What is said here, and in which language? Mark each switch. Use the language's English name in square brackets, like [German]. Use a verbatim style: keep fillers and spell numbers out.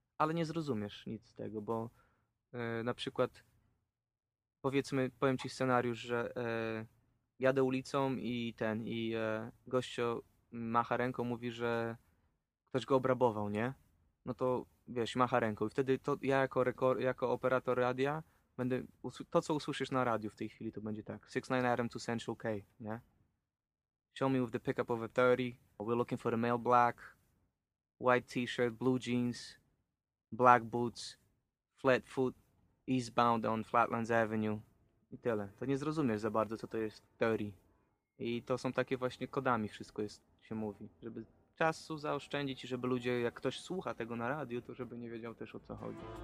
[Polish] Ale nie zrozumiesz nic z tego, bo na przykład, powiedzmy, powiem ci scenariusz, że e, jadę ulicą i ten, i e, gościo macha ręką, mówi, że ktoś go obrabował, nie? No to wiesz, macha ręką i wtedy to ja jako, rekor- jako operator radia będę, usł- to co usłyszysz na radiu w tej chwili to będzie tak, [English] six nine R M to Central K, [Polish] nie? [English] Show me with the pickup of a thirty, we're looking for a male black, white t-shirt, blue jeans, black boots, flat foot, eastbound on Flatlands Avenue [Polish] i tyle. To nie zrozumiesz za bardzo, co to jest teorii. I to są takie właśnie kodami wszystko jest, się mówi, żeby czasu zaoszczędzić i żeby ludzie, jak ktoś słucha tego na radiu, to żeby nie wiedział też o co chodzi.